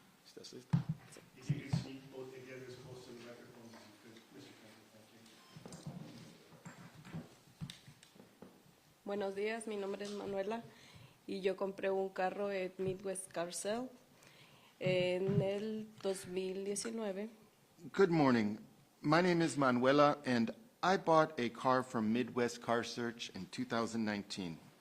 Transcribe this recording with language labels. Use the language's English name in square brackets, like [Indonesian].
[Spanish] ¿Estás listo? [English] If you could speak both together as close to the microphone as you could. Mr. Campbell, thank you. [Spanish] Buenos días, mi nombre es Manuela y yo compré un carro en Midwest Car Sale en el 2019. [English] Good morning. My name is Manuela, and I bought a car from Midwest Car Search in 2019.